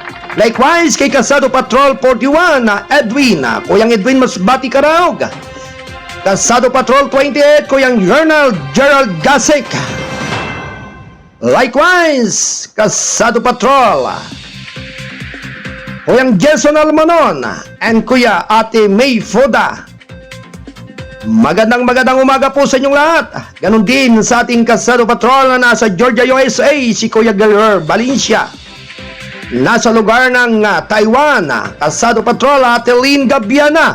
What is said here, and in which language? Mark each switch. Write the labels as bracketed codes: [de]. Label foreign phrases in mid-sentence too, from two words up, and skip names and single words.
[tl] Likewise kay Kasado Patrol 41, Edwin, Kuyang Edwin Masbati Karaog. Kasado Patrol 28, Kuyang Gerald Gasek. Likewise, Kasado Patrol, Kuyang Jason Almanon and Kuya Ate May Foda. Magandang umaga po sa inyong lahat. Ganon din sa ating Kasado Patrol na nasa Georgia, USA, si Kuya Galer Valencia. Nasa lugar ng Taiwan, Kasado Patrol Ate Lynn Gabiana.